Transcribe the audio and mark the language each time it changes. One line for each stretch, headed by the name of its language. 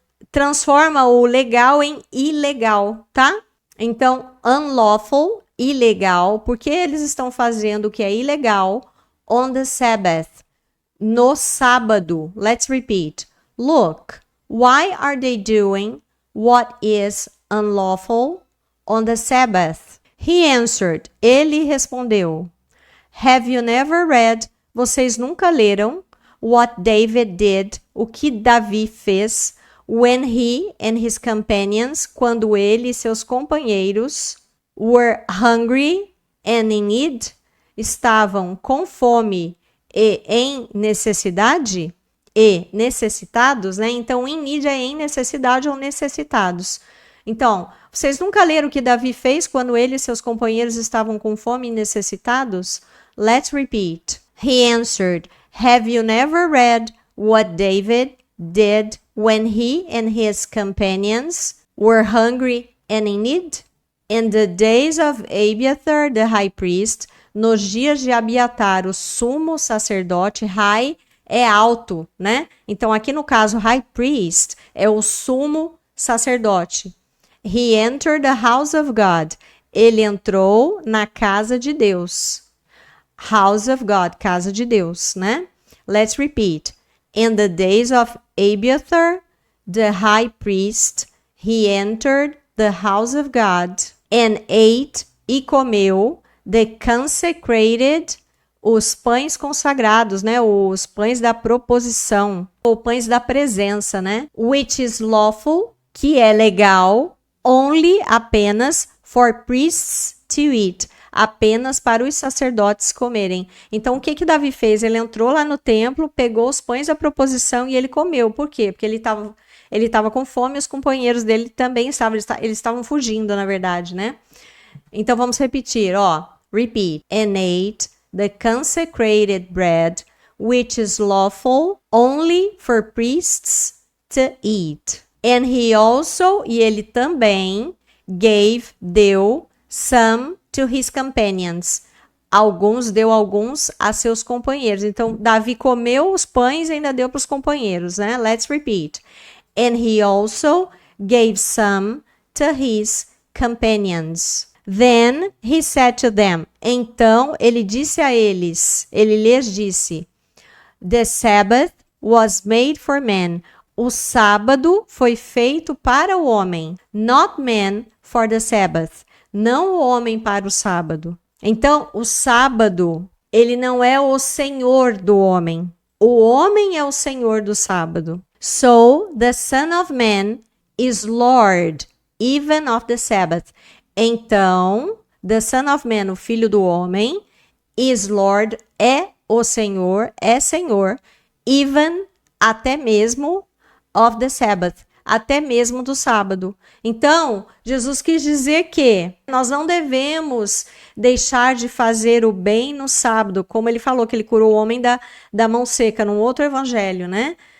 Portuguese: Transforma o legal em ilegal, tá? Então, unlawful, ilegal, porque eles estão fazendo o que é ilegal
English: on the Sabbath,
Portuguese: no sábado.
English: Let's repeat. Look, why are they doing what is unlawful on the Sabbath? He answered,
Portuguese: ele respondeu,
English: have you never read,
Portuguese: vocês nunca leram,
English: what David did,
Portuguese: o que Davi fez,
English: when he and his companions,
Portuguese: quando ele e seus companheiros
English: were hungry and in need,
Portuguese: estavam com fome e em necessidade, e necessitados, né? Então, in need é em necessidade ou necessitados. Então, vocês nunca leram o que Davi fez quando ele e seus companheiros estavam com fome e necessitados?
English: Let's repeat. He answered, have you never read what David did when he and his companions were hungry and in need? In the days of Abiathar the high priest,
Portuguese: nos dias de Abiatar, o sumo sacerdote, high é alto, né? Então, aqui no caso, high priest é o sumo sacerdote.
English: He entered the house of God.
Portuguese: Ele entrou na casa de Deus.
English: House of God,
Portuguese: casa de Deus, né?
English: Let's repeat. In the days of Abiathar, the high priest, he entered the house of God and ate,
Portuguese: e comeu,
English: the consecrated,
Portuguese: os pães consagrados, né? Os pães da proposição, ou pães da presença, né?
English: Which is lawful,
Portuguese: que é legal, only, apenas,
English: for priests to eat,
Portuguese: apenas para os sacerdotes comerem. Então, o que Davi fez? Ele entrou lá no templo, pegou os pães da proposição e ele comeu. Por quê? Porque ele estava com fome e os companheiros dele também estavam. Eles estavam fugindo, na verdade, né? Então, vamos repetir, ó. Repeat.
English: And ate the consecrated bread, which is lawful only for priests to eat. And he also,
Portuguese: e ele também, deu,
English: some to his companions.
Portuguese: Deu alguns a seus companheiros. Então, Davi comeu os pães e ainda deu para os companheiros, né?
English: Let's repeat. And he also gave some to his companions. Then he said to them.
Portuguese: Então ele disse a eles, ele lhes disse,
English: the Sabbath was made for man.
Portuguese: O sábado foi feito para o homem.
English: Not man for the Sabbath.
Portuguese: Não o homem para o sábado. Então, o sábado, ele não é o senhor do homem. O homem é o senhor do sábado.
English: So, the Son of Man is Lord, even of the Sabbath.
Portuguese: Então,
English: the Son of Man,
Portuguese: o filho do homem,
English: is Lord,
Portuguese: é o Senhor, é Senhor, even, até mesmo,
English: of the Sabbath,
Portuguese: até mesmo do sábado. Então, Jesus quis dizer que nós não devemos deixar de fazer o bem no sábado, como ele falou que ele curou o homem da mão seca, num outro evangelho, né?